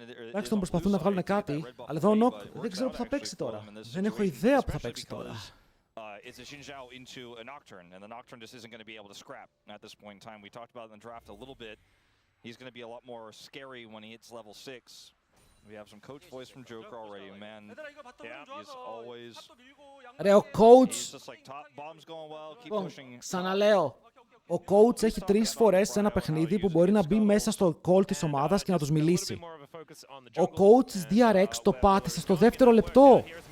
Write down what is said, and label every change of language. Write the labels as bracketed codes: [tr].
[el] Τουλάχιστον προσπαθούν να βγάλουν κάτι, αλλά εδώ ο Nock δεν ξέρω που θα παίξει τώρα. Δεν έχω ιδέα που θα παίξει τώρα. [en] It's a Xinjiao into a Nocturne, and the Nocturne just isn't going to be able to scrap at this point in time. We talked about it in the draft a little bit. He's going to be a lot more scary when he hits level 6. We have some coach voice from Joker already, man. Yeah, he's always... [el] Ρε, ο coach... [en] He's just like, top, bottom's going well, keep pushing. [el] Ξαναλέω. Ο coach έχει 3 φορές σε ένα παιχνίδι που μπορεί να μπει μέσα στο call της ομάδας και να τους μιλήσει. Ο coach της DRX το πάτησε στο δεύτερο λεπτό.